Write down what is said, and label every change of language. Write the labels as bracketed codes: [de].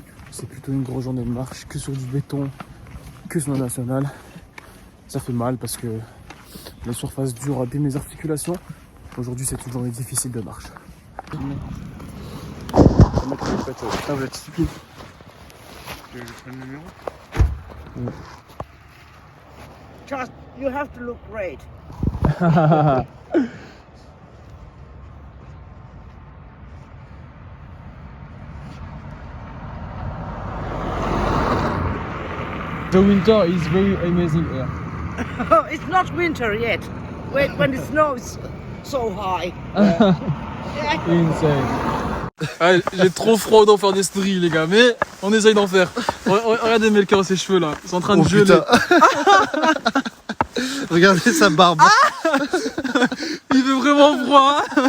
[fr] C'est plutôt une grosse journée de marche, que sur du béton, que sur la nationale. Ça fait mal parce que les surfaces dures abîment les articulations. Aujourd'hui, c'est une journée difficile de marche. Ah, vous êtes stupide. Tu veux que je prenne le numéro? [en] Just, you have to look great. The winter is very amazing here. It's not winter yet. Wait, when it snows so high. Insane. [fr] Ah, j'ai trop froid d'en faire des stories les gars, mais on essaye d'en faire. Regardez Melchior ses cheveux là, ils sont en train de geler. Regardez sa barbe. Il fait vraiment froid.